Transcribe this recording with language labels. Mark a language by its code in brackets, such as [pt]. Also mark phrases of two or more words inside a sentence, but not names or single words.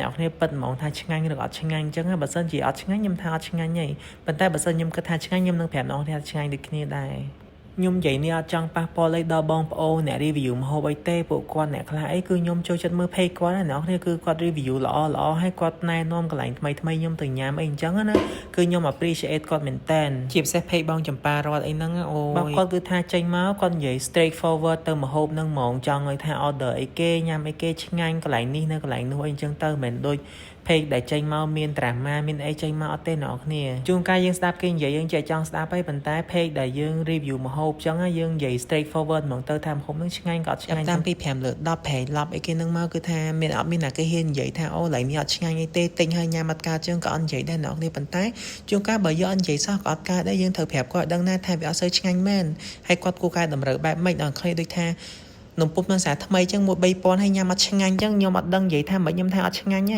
[km] អ្នកនរគ្នាពិតហ្មងថាឆ្ងាញ់ឬអត់ឆ្ងាញ់អញ្ចឹងបើសិនជាអត់ឆ្ងាញ់ខ្ញុំថាអត់ឆ្ងាញ់ទេប៉ុន្តែបើសិនខ្ញុំគិតថាឆ្ងាញ់ខ្ញុំនឹងប្រាប់អ្នកនរគ្នាថាឆ្ងាញ់ដូចគ្នាដែរខ្ញុំនិយាយនេះអត់ចង់ប៉ះពាល់អីដល់បងប្អូនអ្នក review ម្ហូបអីទេពួកគាត់អ្នកខ្លះអីគឺខ្ញុំចូលចិត្តមើល page គាត់ណាអ្នក នរគឺគាត់ review ល្អហើយគាត់ណែនាំកន្លែងថ្មីខ្ញុំទៅញ៉ាំអីអញ្ចឹងណាគឺខ្ញុំ appreciate គាត់មែនតើជាពិសេស page បងចម្ប៉ារត់អីហ្នឹងអូយបងគាត់គឺថាចេញមកគាត់និយាយ [en] straight forward [km] ទៅម្ហូបហ្នឹងហ្មងចង់ឲ្យថា order អីគេញ៉ាំអីគេឆ្ងាញ់កន្លែងនេះនៅកន្លែងនោះអីអញ្ចឹងទៅមិនដូច page ដែលចេញមកមាន drama មានអីចេញមកអត់ ទេអ្នកនរគ្នាជួនកាលយើងស្ដាប់គេនិយាយយើងចេះចង់ស្ដាប់ហើយប៉ុន្តែ page ដែលយើង review ម្ហូបចឹងយើងនិយាយ [en] straight forward [km] ហ្មងទៅថាម្ហូបហ្នឹងឆ្ងាញ់ក៏អត់ឆ្ងាញ់តាមពី5លើ10 page 10អីគេហ្នឹងមកគឺថាមានអត់មានណាគេហ៊ាននិយាយថាអូឡើយនេះអត់ឆ្ងាញ់អីទេទិញហើយញ៉ាំអត់កើតចឹងក៏អត់និយាយដែរអ្នកនរគ្នាប៉ុន្តែជួនកាលបើយើងអត់និយាយសោះក៏អត់កើតដែរយើងត្រូវប្រាប់គាត់ដឹងណាថាវាអត់សូវឆ្ងាញ់មែនហើយគាត់គួរកែតម្រូវបែបម៉េចដល់ខ្លីដូចថានំពុម្ពនឹងសារថ្មីចឹងមួយ 3000 ហើយញ៉ាំអត់ឆ្ងាញ់ចឹងខ្ញុំអត់ដឹងនិយាយថាមិនខ្ញុំថាអត់ឆ្ងាញ់ហី